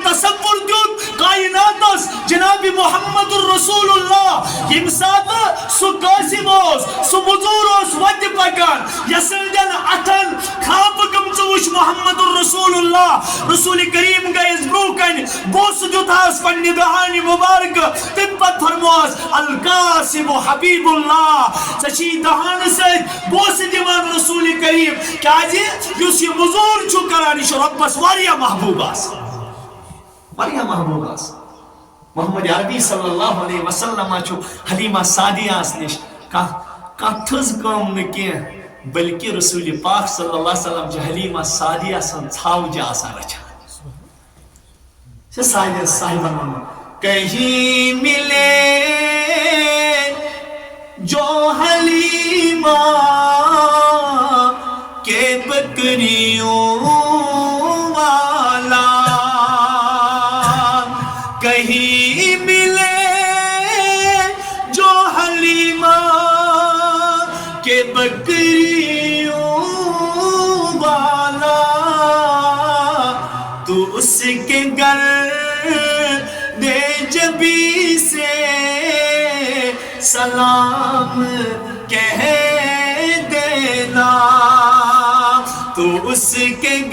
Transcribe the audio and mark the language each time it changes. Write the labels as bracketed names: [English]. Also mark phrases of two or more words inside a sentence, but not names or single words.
[Kashmiri] تصور دیُت کائناتس جناب محمد رسول اللہ ییٚمہِ ساتہٕ سُہ قاسم اوس سُہ موٚزوٗر اوس وتہِ پکان یسن اتن کھاپہٕ گٔمژٕ وٕچھ محمد رسول اللہ رسول کریم گٔیس برونٛہہ کنہِ بوسہٕ دیُتہس پننہِ دہانہِ مُبارکہٕ تمہِ پتہٕ فرموہس القاسم حبیب اللہ ژےٚ چھِ دہانہٕ سۭتۍ بوسہٕ دِوان رسول کریم کیازِ یُس یہِ موٚزوٗر چھُ کران یہِ چھُ رۄبس واریاہ محبوب آسان محمد عربی [Arabic] صلی اللہ علیہ وسلم [Kashmiri] چھُ حلیمہ سعدیہس نِش کانٛہہ تھٔز کٲم نہٕ کینٛہہ بلکہ رسول پاک [Arabic] صلی اللہ علیہ وسلم [Kashmiri] جو حلیمہ سعدیہ سن ژھاوجہ آسان رچھان [Urdu] صاحبن کہیں ملے جو حلیمہ کے بکریوں والا کہیں ملے جو حلیمہ کے بکریوں والا تو اس کے گرد جبی سے سلام کہہ دینا تو اس کے